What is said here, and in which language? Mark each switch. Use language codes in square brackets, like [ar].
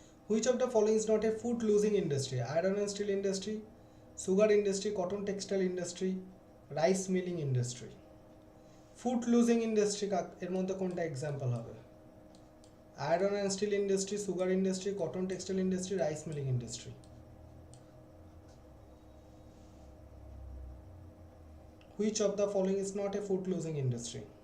[en] Which of the following is not a food losing industry? Iron and steel industry, sugar industry, cotton textile industry, rice milling industry. [bn] Food losing industry এর মধ্যে কোনটা example হবে? [en] Iron and steel industry, sugar industry, cotton textile industry, rice milling industry. Which of the following is not a food losing industry?